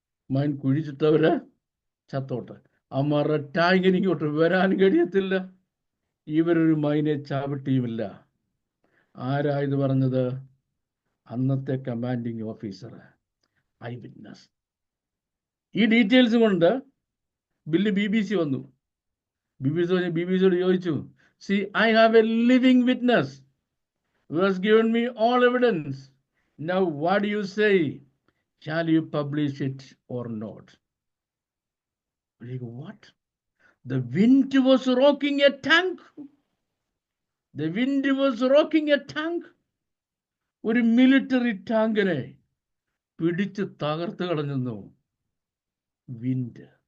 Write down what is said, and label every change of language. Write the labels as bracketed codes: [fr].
[ml] Mine കുഴിച്ചിട്ടവര് ചത്തോട്ടെ. അവന്മാരുടെ ടാങ്കിന് ഇങ്ങോട്ട് വരാൻ കഴിയത്തില്ല. ഇവരൊരു മൈനെ ചാവിട്ടിയുമില്ല. ആരാ ഇത് പറഞ്ഞത്? അന്നത്തെ കമാൻഡിങ് ഓഫീസർ, ഐ വിറ്റ്നസ്. ഈ ഡീറ്റെയിൽസ് കൊണ്ട് ബില്ല് BBC വന്നു. [en] BBC [ml] ചോദിച്ചു, [en] see, I have a living witness who has given me all evidence. Now what do you say? Shall you publish it or not? What? The wind was rocking a tank. The wind was rocking a tank. [ml] ഒരു military ടാങ്കിനെ പിടിച്ച് തകർത്ത് കളഞ്ഞു wind.